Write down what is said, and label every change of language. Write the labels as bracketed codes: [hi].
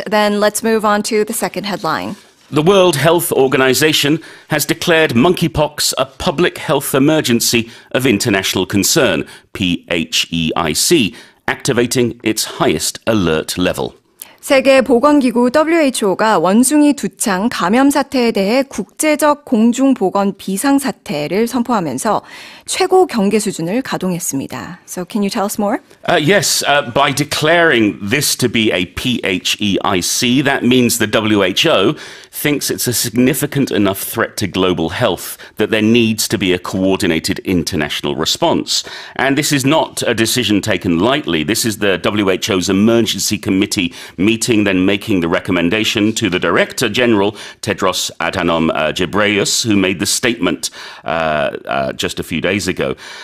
[en] Then let's move on to the second headline. The World Health Organization has declared monkeypox a public health emergency of international concern, PHEIC, activating its highest alert level. [ko] 세계보건기구 WHO가 원숭이 두창 감염 사태에 대해 국제적 공중보건 비상사태를 선포하면서 최고 경계 수준을 가동했습니다. [en] So can you tell us more? Yes, by declaring this to be a PHEIC, that means the WHO thinks it's a significant enough threat to global health that there needs to be a coordinated international response. And this is not a decision taken lightly. This is the WHO's emergency committee meeting, then making the recommendation to the Director General, Tedros Adhanom Ghebreyesus, who made the statement just a few days ago.